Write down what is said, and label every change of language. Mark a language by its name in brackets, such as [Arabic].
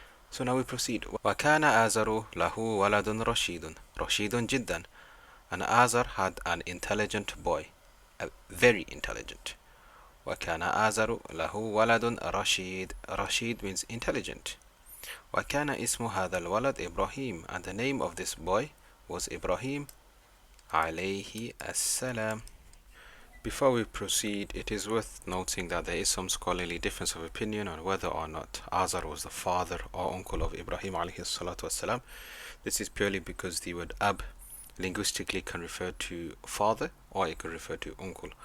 [English] So now we proceed. [Arabic] وَكَانَ آزَرُ لَهُ وَلَدٌ رَشِيدٌ رَشِيدٌ جِدًّا. [English] And Azar had an intelligent boy, very intelligent. [Arabic] وَكَانَ آزَرُ لَهُ وَلَدٌ رَشِيد. [English] Rashid means intelligent. [Arabic] وَكَانَ اسم هذا الولد إبراهيم. [English] And the name of this boy was Ibrahim عليه السلام. Before we proceed, it is worth noting that there is some scholarly difference of opinion on whether or not Azar was the father or uncle of Ibrahim alayhi salatu wasalam. This is purely because the word ab linguistically can refer to father or it can refer to uncle.